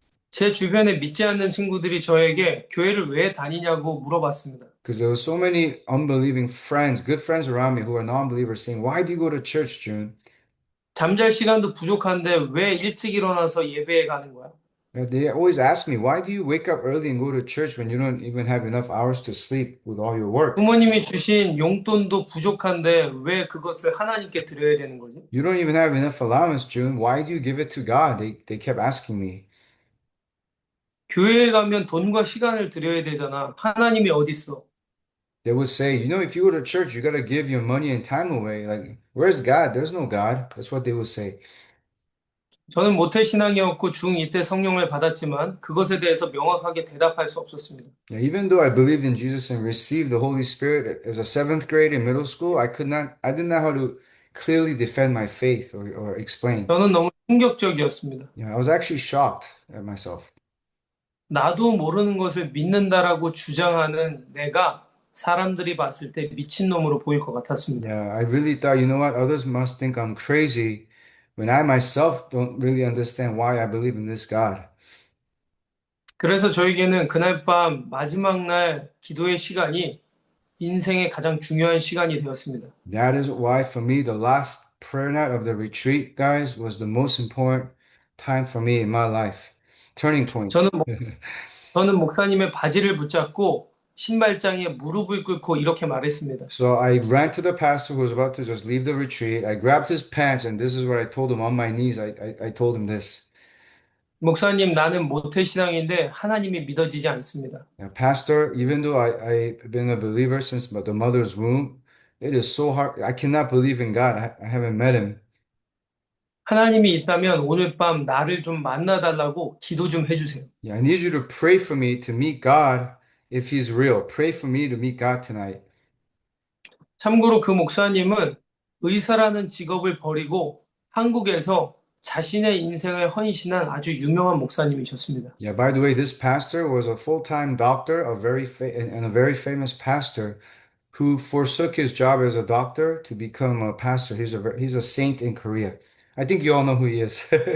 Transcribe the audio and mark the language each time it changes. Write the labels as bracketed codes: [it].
[ko] 제 주변에 믿지 않는 친구들이 저에게 교회를 왜 다니냐고 물어봤습니다. [en] Because there were so many unbelieving friends, good friends around me who are non-believers saying, why do you go to church, June? [ko] 잠잘 시간도 부족한데 왜 일찍 일어나서 예배에 가는 거야? [en] They always ask me, why do you wake up early and go to church when you don't even have enough hours to sleep with all your work? [ko] 부모님이 주신 용돈도 부족한데 왜 그것을 하나님께 드려야 되는 거지? [en] You don't even have enough allowance, June. Why do you give it to God? They kept asking me. [ko] 교회에 가면 돈과 시간을 드려야 되잖아. 하나님이 어디 있어? [en] They would say, you know, if you go to church, you got to give your money and time away. Like, where's God? There's no God. That's what they would say. [ko] 저는 모태신앙이었고 중2 때 성령을 받았지만 그것에 대해서 명확하게 대답할 수 없었습니다. [en] Yeah, even though I believed in Jesus and received the Holy Spirit as a seventh grade in middle school, I didn't know how to clearly defend my faith or explain. [ko] 저는 너무 충격적이었습니다. [en] Yeah, I was actually shocked at myself. [ko] 나도 모르는 것을 믿는다라고 주장하는 내가 사람들이 봤을 때 미친놈으로 보일 것 같았습니다. [en] Yeah, I really thought, you know what, others must think I'm crazy when I myself don't really understand why I believe in this God. [ko] 그래서 저에게는 그날 밤 마지막 날 기도의 시간이 인생의 가장 중요한 시간이 되었습니다. [en] That is why for me, the last prayer night of the retreat, guys, was the most important time for me in my life. Turning point. [ko] 저는 목사님의 바지를 붙잡고 신발장에 무릎을 꿇고 이렇게 말했습니다. [en] So I ran to the pastor who was about to just leave the retreat. I grabbed his pants, and this is what I told him on my knees. I told him this. [ko] 목사님, 나는 모태신앙인데 하나님이 믿어지지 않습니다. [en] Yeah, Pastor, even though I've been a believer since the mother's womb, it is so hard. I cannot believe in God. I haven't met him. [ko] 하나님이 있다면 오늘 밤 나를 좀 만나달라고 기도 좀 해주세요. [en] Yeah, I need you to pray for me to meet God if he's real. Pray for me to meet God tonight. [ko] 참고로 그 목사님은 의사라는 직업을 버리고 한국에서 자신의 인생을 헌신한 아주 유명한 목사님이셨습니다. [en] Yeah, by the way, this pastor was a full-time doctor, and a very famous pastor who forsook his job as a doctor to become a pastor. He's a saint in Korea. I think you all know who he is.